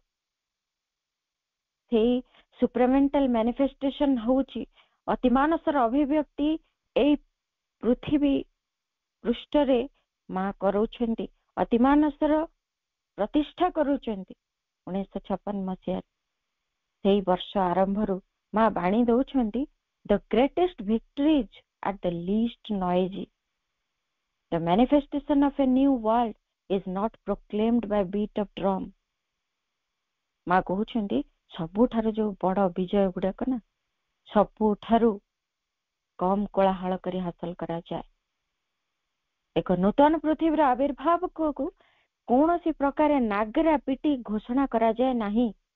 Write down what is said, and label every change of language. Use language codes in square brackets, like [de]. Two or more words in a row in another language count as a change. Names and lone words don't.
[or] ସେଇ [en] supramental manifestation [or] ହଉଛି, ଅତିମାନସର ଅଭିବ୍ୟକ୍ତି ଏଇ ପୃଥିବୀ ପୃଷ୍ଠରେ ମା କରାଉଛନ୍ତି, ଅତିମାନସର ପ୍ରତିଷ୍ଠା କରୁଛନ୍ତି 1956 ମସିହାରେ। ସେଇ ବର୍ଷ ଆରମ୍ଭରୁ ମା ବାଣୀ ଦଉଛନ୍ତି, [en] the greatest victories at the least noisy. The manifestation of a new world is not proclaimed by beat of drum. [or] ମା କହୁଛନ୍ତି ସବୁଠାରୁ ଯୋଉ ବଡ ବିଜୟ ଗୁଡାକ ନା ସବୁଠାରୁ କମ କୋଳାହଳ କରି ହାସଲ କରାଯାଏ। ଏକ ନୂତନ ପୃଥିବୀର ଆବିର୍ଭାବକୁ କୌଣସି ପ୍ରକାର ନାଗରା ପିଟି ଘୋଷଣା କରାଯାଏ ନାହିଁ।